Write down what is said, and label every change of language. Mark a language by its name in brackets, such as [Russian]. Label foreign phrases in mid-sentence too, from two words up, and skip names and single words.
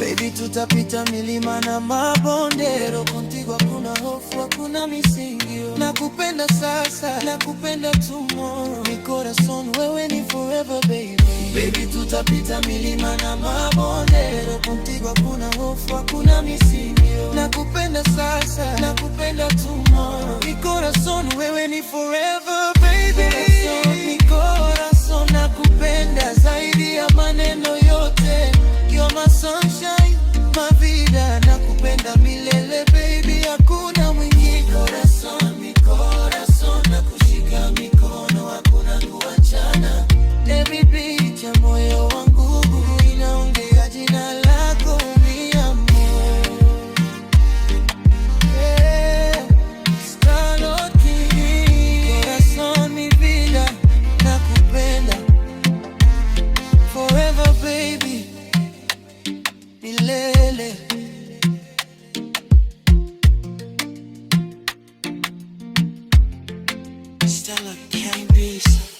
[Swahili] Baby, tutapita milima na mabonde, contigo hakuna hofu, hakuna misingio. Nakupenda sasa, nakupenda tomorrow. [Spanish] Mi corazón, [Swahili] wewe ni [English] forever baby. [Swahili] Baby, tutapita milima na mabonde, contigo hakuna hofu, hakuna misingio. Nakupenda sasa, nakupenda tomorrow. [Spanish] Mi corazón, [Swahili] wewe ni [English] forever baby. [Spanish] Mi corazón [Swahili] nakupenda zaidi ya maneno yote. [English] You're my sunshine, my vida, [Swahili] nakupenda milele baby, hakuna mwingine. [Spanish] Mi corazón [Swahili] nakushika mikono, hakuna kuachana. [English] Every beat [Swahili] ya moyo wangu inaongea jina lako, [Spanish] mi amor. [English] Yeah, Starlord King. [Spanish] Corazón, mi vida, [Swahili] nakupenda [English] forever baby, [Swahili] milele. Starlord King.